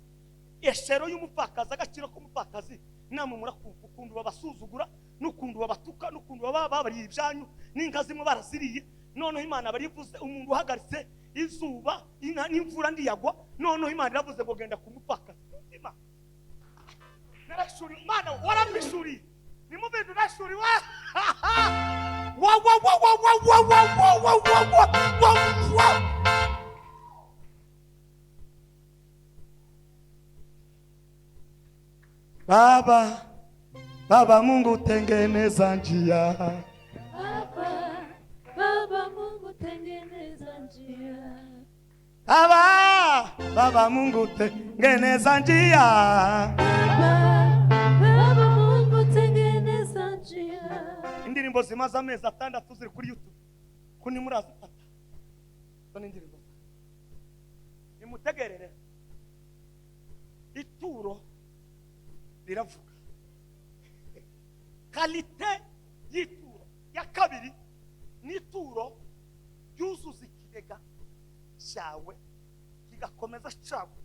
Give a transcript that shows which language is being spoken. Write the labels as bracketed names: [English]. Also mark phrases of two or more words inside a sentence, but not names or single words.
[Kinyarwanda] Eshero y'umupfakazi, agaciro k'umupfakazi namwe murakumva ukuntu babasuzugura, n'ukuntu babatuka, n'ukuntu babariye ibyanyu, n'inka zimwe baraziriye. Noneho Imana barivuze umuntu uhagaritse izuba, inka n'imvura ndiyagwa, noneho Imana iravuze ngo genda ku mupfakazi. Imana narashuri, Imana waramishuriye, ni mu bintu nashuriwe [English] Wow, wow, wow, wow, wow, wow, wow, wow, wow, wow, wow, wow. [Swahili] Baba, Baba Mungu tengeneza njia. Baba Mungu tengeneza njia. Baba Mungu tengeneza njia. Baba Mungu tengeneza njia. [Kinyarwanda] Indirimbo zimaze amezi 6 ziri kuri YouTube. Kuni murazifata. Zo n'indirimbo. Nimutegerere. Ituro riravuga. Kalite y'ituro ya kabiri n'ituro yuzuza ikigega cyawe kigakomeza cyaguka.